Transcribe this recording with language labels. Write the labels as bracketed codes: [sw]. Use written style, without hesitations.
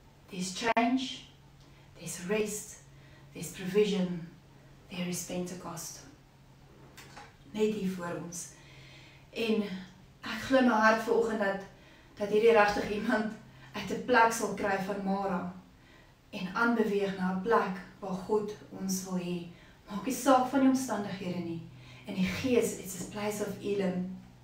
[en] There's change, there's rest, there's provision, there is Pentecost. [af] Net hier voor ons. En ek glo my hart vanoggend dat hierdie regtig iemand uit 'n plek sal kry van Mara en aanbeweeg na 'n plek waar God ons wil hê. Maak nie saak van die omstandighede nie. In die Gees, [en] it's a place of Elim.